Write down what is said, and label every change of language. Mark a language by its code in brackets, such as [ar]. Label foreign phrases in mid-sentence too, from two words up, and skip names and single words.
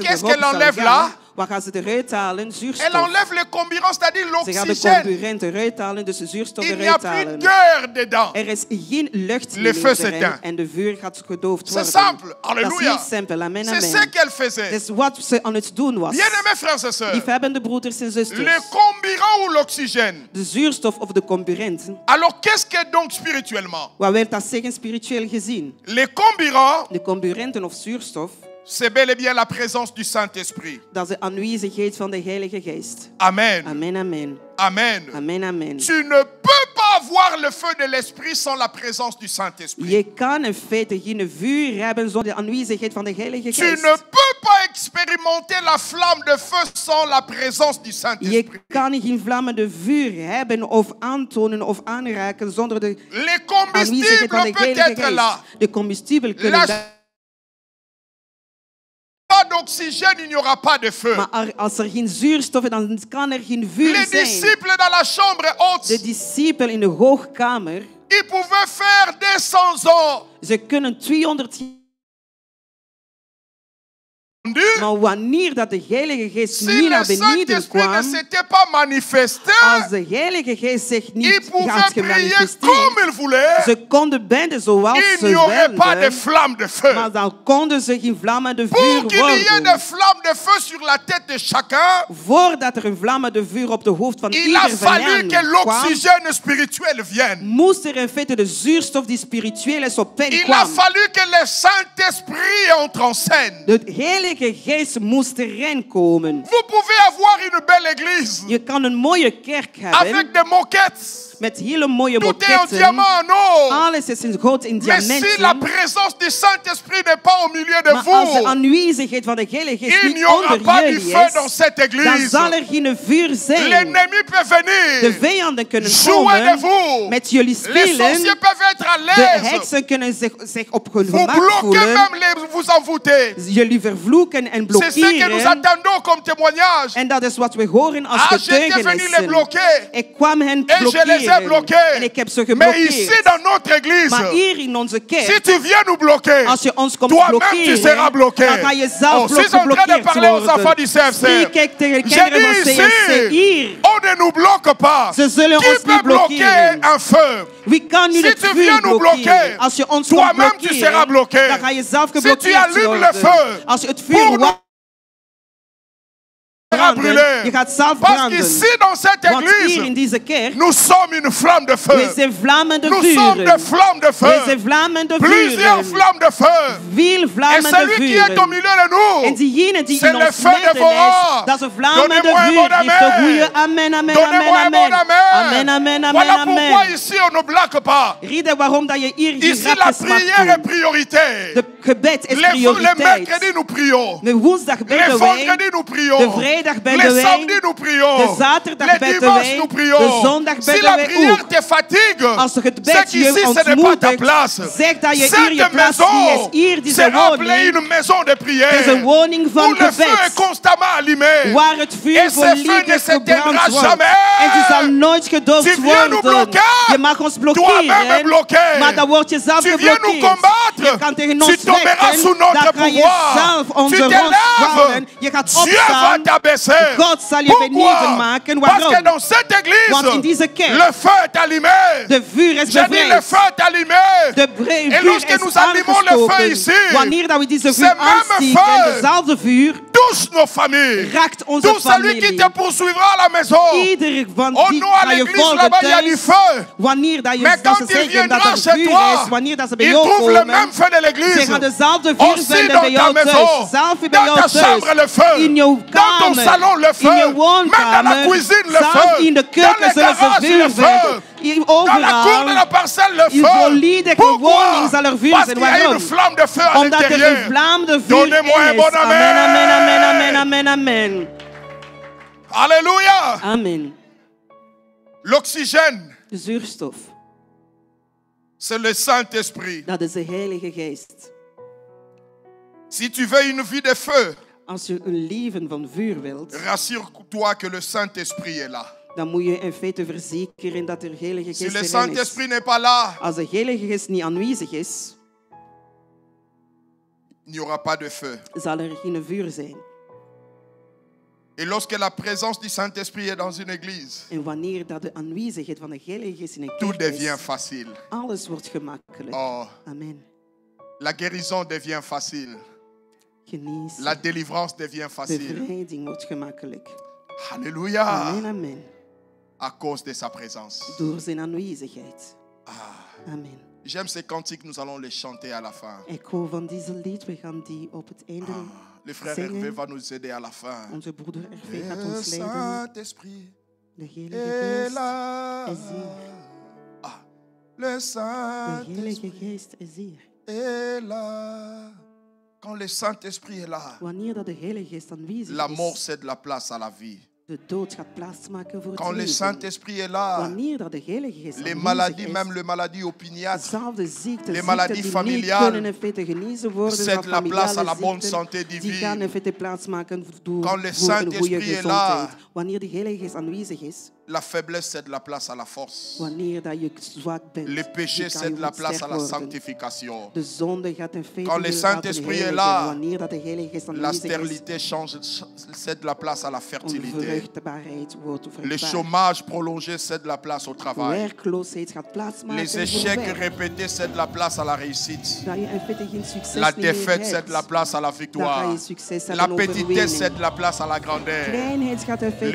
[fr] Qu'est-ce [nl] erop [fr] qu'elle [nl] zal [fr] enlève [nl] gaan, [fr] là? [nl] wat gaan ze eruit halen? [fr] elle [nl] Zuurstof. [fr] enlève le carburant, c'est-à-dire [nl] Ze gaan de [fr] l'oxygène. [nl] comburent eruit halen, dus de zuurstof [fr] Il n'y a [nl] eruit [fr] plus [nl] halen. [fr] d'air dedans. [nl] Er is geen lucht [fr] Le [nl] meer [fr] feu [nl] erin [fr] s'éteint. [nl] en de vuur gaat gedoofd [fr] C'est [nl] worden. [fr] simple. [nl] Dat is [fr] Alléluia. [nl] heel simpel. [fr] Amen, C'est ce amen. qu'elle faisait. [nl] Dat is wat ze aan het doen was. [fr] Bien-aimés frères et sœurs, [nl] Liefhebbende broeders en zusters. [fr] le carburant ou l'oxygène. [nl] De zuurstof of de comburent. [fr] Alors qu'est-ce que donc spirituellement? [nl] Wat wil dat zeggen spiritueel gezien? [fr] Les carburants, [nl] De comburenten of zuurstof, [fr] c'est bel et bien la présence du Saint-Esprit. [nl] dat is de aanwezigheid van de Heilige Geest. [fr] Amen. Amen, amen. Amen. Amen, amen. Tu ne peux pas avoir le feu de l'Esprit sans la présence du Saint-Esprit. [nl] Je kan in feite geen vuur hebben zonder de aanwezigheid van de Heilige [fr] Tu [nl] Geest. [fr] ne peux pas expérimenter la flamme de feu sans la présence du [nl] Je [fr] Saint-Esprit. [nl] kan geen vlammende vuur hebben of aantonen of aanraken zonder de [fr] Le [nl] aanwezigheid van [fr] combustible [nl] de [fr] peut [nl] Heilige [fr] être là. [nl] Geest. De combustible kunnen [fr] La- [nl] daar. [fr] Pas d'oxygène, il n'y aura pas de feu. [nl] Maar als er geen zuurstof is, dan kan er geen vuur [fr] Les [nl] zijn. [fr] disciples dans la chambre [nl] De [fr] haute, [nl] discipelen in de hoogkamer, [fr] ils pouvaient faire 200 ans. [nl] ze kunnen 200 jaar Maar wanneer dat de Heilige Geest [fr] si [nl] niet [fr] le [nl] naar beneden [fr] Saint-Esprit ne [nl] kwam, [fr] s'était pas manifesté, [nl] als de Heilige Geest zich [fr] ils [nl] niet had [fr] pouvaient prier [nl] gemanifesteerd, [fr] comme ils voulaient. [nl] ze konden bidden zoals [fr] Il [nl] ze [fr] n'y aurait pas de [nl] wilden, [fr] flamme de feu. [nl] maar dan konden ze geen vlammen de [fr] Pour [nl] vuur [fr] qu'il y ait [nl] worden. [fr] des flammes de feu sur la tête de chacun, [nl] Voordat er een vlammen de vuur op de hoofd van [fr] il a [nl] ieder van [fr] fallu [nl] hen [fr] que [nl] kwam, [fr] l'oxygène spirituel vienne. [nl] moest er in feite de zuurstof die spiritueel is op hen [fr] Il a [nl] kwam. [fr] fallu que le Saint-Esprit entre en scène. [nl] De Heilige Geest moest erin komen. [fr] Vous pouvez avoir une belle église [nl] Je kan een mooie kerk hebben [fr] avec des moquettes. [nl] met hele mooie [fr] Tout est en [nl] moketten. [fr] diamant, non. [nl] Alles is in goud in [fr] Mais si la [nl] diamanten. [fr] présence du Saint-Esprit n'est pas au milieu de [nl] Maar als de [fr] vous, [nl] aanwezigheid van de Heilige Geest [fr] il n'y [nl] niet [fr] aura [nl] onder [fr] pas du [nl] jullie [fr] feu dans [nl] is, [fr] cette [nl] dan [fr] église. [nl] zal er geen vuur zijn. [fr] L'ennemi peut [nl] De [fr] venir [nl] vijanden kunnen [fr] jouer de [nl] komen [fr] vous. [nl] met jullie [fr] Les sorciers [nl] spelen. [fr] peuvent être à [nl] De [fr] l'aise. [nl] heksen kunnen zich op hun [fr] Vous [nl] gemak [fr] bloquez [nl] voelen. [fr] même vous envoûtez. [nl] Jullie vervloeken en [fr] C'est ce que nous [nl] blokkeren. [fr] attendons comme témoignage. [nl] En dat is wat we horen als [fr] Ah, j'étais venu les [nl] getuigenissen. [fr] bloquer. [nl] Ik kwam hen [fr] Et je les ai [nl] blokkeren. [fr] bloqués. [nl] En ik heb ze [fr] Mais ici [nl] geblokkeerd. [fr] dans notre église, [nl] Maar hier in onze [fr] si [nl] kerk, [fr] tu viens nous bloquer, [nl] als je ons komt [fr] toi-même tu seras [nl] blokkeren, [fr] bloqué. [nl] dan ga je zelf [fr] Oh, si je suis en train de [nl] geblokkeerd [fr] parler aux enfants du [nl] worden. [fr] CFC, [nl] Zie, kijk tegen de [fr] j'ai [nl] kinderen van [fr] dit [nl] CFC [fr] ici, [nl] hier. [fr] on ne nous bloque pas. [nl] Ze zullen [fr] Qui [nl] ons [fr] peut [nl] niet [fr] bloquer [nl] blokkeren. [fr] un feu? [nl] Wie kan nu [fr] Si [nl] het [fr] tu [nl] vuur [fr] viens nous [nl] blokkeren? [fr] bloquer, [nl] Als je ons komt [fr] toi-même tu seras [nl] blokkeren, [fr] bloqué. [nl] dan ga je zelf [fr] Si tu [nl] geblokkeerd [fr] allumes le [nl] worden. [fr] feu, [nl] Als je het [fr] pour [nl] vuur [fr] nous [nl] branden, [fr] brûler. [nl] je gaat zelf [fr] Parce [nl] branden. [fr] qu'ici dans cette [nl] Want hier in [fr] église, [nl] deze kerk, [fr] nous sommes une flamme de [nl] we [fr] feu. [nl] zijn vlammen de [fr] Nous sommes des [nl] vuren. [fr] flammes de [nl] We [fr] feu. [nl] zijn vlammen de [fr] Plusieurs [nl] vuren. [fr] flammes de feu. [nl] Veel [fr] Et [nl] vlammen de [fr] celui qui est au [nl] vuren. [fr] milieu de [nl] En [fr] nous, [nl] diegene die [fr] c'est [nl] in [fr] le [nl] ons [fr] feu [nl] midden [fr] dévorant. [nl] is, dat is een vlammen de [fr] Donnez-moi un bon [nl] vuur. Geef de [fr] amen. [nl] goeie amen, amen, amen, [fr] donnez-moi un bon [nl] amen. Amen, [fr] amen. [nl] amen, Voilà amen, pourquoi amen. [fr] ici on ne bloque pas. [nl] Reden waarom dat je hier [fr] Ici [nl] geen [fr] la [nl] grapjes mag [fr] prière est [nl] doen. [fr] priorité. [nl] De gebed is [fr] Les [nl] prioriteit. [fr] mercredis nous prions. [nl] De woensdag [fr] Les [nl] bidden wij. [fr] vendredis nous prions. [nl] De vrijdag bidden [fr] Les [nl] wij. [fr] samedis nous prions. [nl] De zaterdag [fr] Les [nl] bidden [fr] dimanches [nl] wij. [fr] nous prions. [nl] De zondag [fr] Si [nl] bidden [fr] la [nl] wij [fr] prière [nl] ook. [fr] te fatigue, [nl] Als het [fr] c'est [nl] gebed [fr] qu'ici [nl] je [fr] ce n'est pas ta [nl] ontmoedigt, [fr] place. [nl] zeg dat je hier [fr] Cette [nl] je plaats niet is. [fr] maison [nl] Hier deze [fr] sera appelée [nl] woning [fr] une maison de [nl] is [fr] prière. [nl] een woning [fr] Où [nl] van [fr] le feu est [nl] gebed. [fr] constamment allumé. [nl] Waar het [fr] Et [nl] vuur [fr] ce feu ne [nl] volledig [fr] s'éteindra [nl] gebrand wordt. [fr] jamais. [nl] En die zal nooit gedoofd [fr] Tu viens nous [nl] worden. [fr] bloquer. [nl] Je mag ons [fr] Toi-même [nl] blokkeren. [fr] bloquer. [nl] Maar dan word je zelf [fr] Tu viens nous [nl] geblokkeerd. [fr] combattre. [nl] Je kan tegen [fr] Tu [nl] ons [fr] tomberas [nl] vechten. [fr] sous notre [nl] Dan ga je [fr] pouvoir. [nl] zelf [fr] Tu [nl] onze rond [fr] t'élèves. [nl] houden. Je gaat [fr] Dieu va [nl] opstaan. [fr] t'abaisser. [nl] God zal je [fr] Pourquoi? [nl] beneden maken. [fr] Parce que [nl] Waarom? [fr] dans cette église, [nl] Want in deze kerk, [fr] le feu est allumé. [nl] de vuur is [fr] J'ai dit le [nl] bevrijd. [fr] feu est allumé. [nl] De [fr] Et [nl] vuur [fr] lorsque [nl] is [fr] nous allumons le feu [nl] aangestoken. [fr] ici, [nl] Wanneer dat we deze [fr] ce [nl] vuur [fr] même [nl] aansteken, [fr] feu [nl] dezelfde vuur [fr] touche nos familles. [nl] raakt onze [fr] Tout celui qui [nl] familie. [fr] te poursuivra à la maison. [nl] Ieder van [fr] Oh [nl] die [fr] non, à [nl] ga je [fr] l'église [nl] volgen [fr] là-bas, il y a du [nl] thuis. [fr] feu. [nl] Wanneer dat, [fr] Mais [nl] dat [fr] quand [nl] ze [fr] il [nl] zeggen dat [fr] viendra [nl] er [fr] chez [nl] vuur [fr] toi, [nl] is, wanneer dat ze bij [fr] il [nl] jou [fr] trouve le [nl] komen, [fr] même feu de [nl] ze [fr] l'église. [nl] gaan dezelfde vuur [fr] Aussi [nl] vinden [fr] dans [nl] bij [fr] ta [nl] jou thuis. [fr] maison, [nl] Zelf bij [fr] dans [nl] jou [fr] ta chambre le [nl] thuis. [fr] feu, [nl] In jouw [fr] dans ton [nl] kamer. [fr] salon le feu, [nl] In je [fr] même dans la [nl] woonkamer. [fr] cuisine le [nl] Zelf [fr] feu, [nl] in de [fr] dans [nl] keuken [fr] les [nl] zullen ze [fr] garages [nl] vuur [fr] le feu, [nl] vinden. Hier [fr] dans la cour de la [nl] overal. [fr] parcelle le [nl] In [fr] feu. [nl] volledige [fr] Pourquoi? [nl] woning zal er vuur [fr] Parce [nl] zijn. [fr] qu'il y a une [nl] Waarom? [fr] flamme de feu à [nl] Omdat er een [fr] l'intérieur. [nl] vlaam de vuur [fr] Donnez-moi un [nl] in [fr] bon [nl] is. [fr] Amen, amen, amen, amen, amen, amen. Alléluia. Amen. L'oxygène, [nl] De zuurstof, [fr] c'est le Saint-Esprit. [nl] dat is de Heilige Geest. [fr] Si tu veux une vie de feu, [nl] Als je een leven van vuur wilt, [fr] rassure-toi que le Saint-Esprit est là. [nl] dan moet je in feite verzekeren dat er Heilige [fr] Si [nl] Geest [fr] le [nl] erin is. [fr] Saint-Esprit n'est pas là, [nl] Als de Heilige Geest niet aanwezig is, [fr] il n'y aura pas de feu. [nl] zal er geen vuur zijn. [fr] Et lorsque la présence du Saint-Esprit est dans une église, [nl] En wanneer dat de aanwezigheid van de Heilige Geest in een [fr] tout [nl] kerk [fr] devient [nl] is, [fr] facile. [nl] alles wordt gemakkelijk. [fr] Oh, [nl] Amen. [fr] la guérison devient facile. [nl] Genezen, [fr] La délivrance devient facile. [nl] bevrijding wordt gemakkelijk. [fr] Alléluia. [nl] Amen, amen. [fr] À cause de sa présence. [nl] Door zijn aanwezigheid. [fr] Ah, [nl] Amen. [fr] j'aime ces cantiques, nous allons les chanter à la fin. [nl] Ik hou van deze lied, we gaan die op het einde [fr] Le frère [nl] zingen. [fr] Hervé va nous aider à la fin. [nl] Onze broeder Hervé gaat [fr] Le [nl] ons leiden. [fr] Saint-Esprit [nl] De Heilige [fr] est [nl] Geest [fr] là. [nl] is hier. [fr] Ah, le [nl] De [fr] Saint-Esprit [nl] Heilige Geest is hier. [fr] est là. Quand le Saint-Esprit est là, [nl] Wanneer dat de Heilige Geest aanwezig [fr] la mort [nl] is, [fr] cède la place à la vie. [nl] de dood gaat plaatsmaken voor het [fr] Quand le [nl] leven. [fr] Saint-Esprit est là, [nl] Wanneer dat de Heilige Geest [fr] les [nl] aanwezig [fr] maladies, [nl] is, [fr] même les maladies opiniâtres, [nl] dezelfde ziekten, [fr] les maladies [nl] ziekten die niet [fr] familiales, [nl] kunnen in feite genezen worden, [fr] cèdent [nl] van [fr] la place à la [nl] familiale [fr] bonne [nl] ziekten, [fr] santé [nl] die [fr] divine. [nl] gaan in feite plaatsmaken [fr] Quand le [nl] voor een goede [fr] Saint-Esprit est [nl] gezondheid. [fr] là, [nl] Wanneer de Heilige Geest aanwezig is, [fr] La faiblesse cède la place à la force. [nl] Wanneer dat je zwak bent, [fr] Les péchés [nl] dan kan je [fr] cèdent la [nl] goed [fr] place à [nl] sterk [fr] la [nl] worden. [fr] sanctification. [nl] De zonde gaat in feite [fr] Quand le [nl] weer [fr] Saint-Esprit [nl] laten [fr] est [nl] heiligen. [fr] là, [nl] Wanneer dat de Heilige Geest [fr] La [nl] aanwezig is, [fr] stérilité cède la place à la [nl] onze [fr] fertilité. [nl] vruchtbaarheid wordt [fr] Le [nl] vruchtbaar. [fr] chômage prolongé cède la place au travail. [nl] Werkloosheid gaat plaatsmaken [fr] Les [nl] voor [fr] échecs [nl] werk. [fr] répétés cèdent la place à la réussite. [nl] Dat je in feite geen succes [fr] La [nl] niet meer [fr] défaite [nl] hebt. [fr] cède la place à la [nl] Dan ga [fr] victoire. [nl] je succes [fr] La [nl] hebben [fr] petitesse [nl] overwinning. [fr] cède la place à la grandeur. [nl] Kleinheid gaat in feite